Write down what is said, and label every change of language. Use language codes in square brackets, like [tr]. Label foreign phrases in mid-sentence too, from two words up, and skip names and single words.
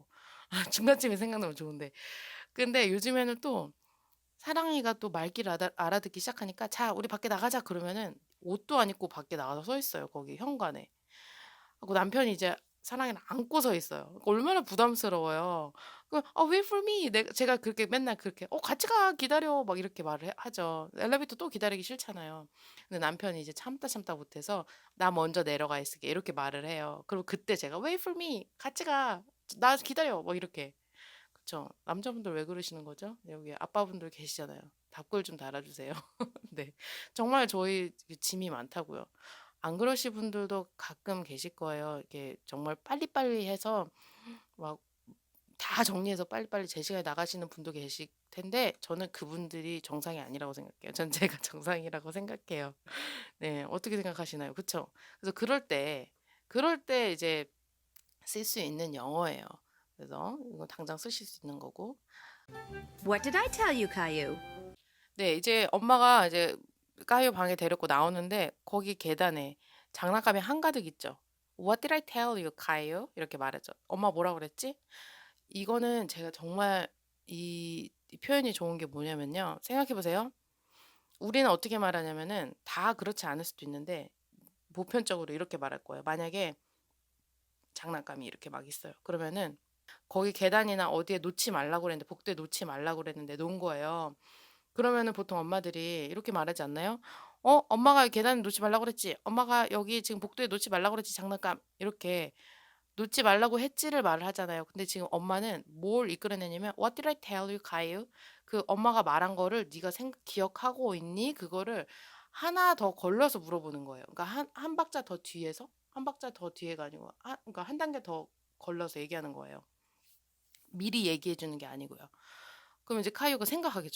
[ko] 중간쯤에 생각나면 좋은데. 근데 요즘에는 또, 사랑이가 또 말귀를 알아듣기 시작하니까 자, 우리 밖에 나가자 그러면은 옷도 안 입고 밖에 나가서 서 있어요. 거기 현관에. 그리고 남편이 이제 사랑이를 안고 서 있어요. 그러니까 얼마나 부담스러워요. [en] wait for me. [ko] 제가 그렇게 맨날 그렇게, 같이 가, 기다려. 막 이렇게 말을 하죠. 엘리베이터 또 기다리기 싫잖아요. 근데 남편이 이제 참다 못해서 나 먼저 내려가 있을게. 이렇게 말을 해요. 그리고 그때 제가 [en] wait for me. [ko] 같이 가. 나 기다려. 뭐 이렇게. 그쵸. 남자분들 왜 그러시는 거죠? 여기 아빠분들 계시잖아요. 답글 좀 달아주세요. 네. 정말 저희 짐이 많다고요. 안 그러실 분들도 가끔 계실 거예요. 이게 정말 빨리빨리 해서 막 다 정리해서 빨리빨리 제 시간에 나가시는 분도 계실 텐데 저는 그분들이 정상이 아니라고 생각해요. 전 제가 정상이라고 생각해요. 네. 어떻게 생각하시나요? 그쵸? 그래서 그럴 때 이제 쓸 수 있는 영어예요. 그래서 이거 당장 쓰실 수 있는 거고. [en] What did I tell you, Caillou? [ko] 네, 이제 엄마가 이제 까요 방에 데리고 나오는데 거기 계단에 장난감이 한가득 있죠. [en] What did I tell you, [ko] 카이오? 이렇게 말하죠. 엄마 뭐라 그랬지? 이거는 제가 정말 이 표현이 좋은 게 뭐냐면요. 생각해 보세요. 우리는 어떻게 말하냐면은 다 그렇지 않을 수도 있는데 보편적으로 이렇게 말할 거예요. 만약에 장난감이 이렇게 막 있어요. 그러면은 거기 계단이나 어디에 놓지 말라고 그랬는데 복도에 놓지 말라고 그랬는데 놓은 거예요. 그러면은 보통 엄마들이 이렇게 말하지 않나요? 엄마가 계단에 놓지 말라고 그랬지. 엄마가 여기 지금 복도에 놓지 말라고 그랬지. 장난감. 이렇게 놓지 말라고 했지를 말을 하잖아요. 근데 지금 엄마는 뭘 이끌어내냐면 [en] What did I tell you, [ko] 카이유? 그 엄마가 말한 거를 네가 기억하고 있니? 그거를 하나 더 걸러서 물어보는 거예요. 그러니까 한 박자 더 뒤에서 한 박자 더 뒤에가 아니고 그러니까 한 단계 더 걸러서 얘기하는 거예요. 미리 얘기해 주는 게 아니고요. 그럼 이제 카이오가 생각하겠죠.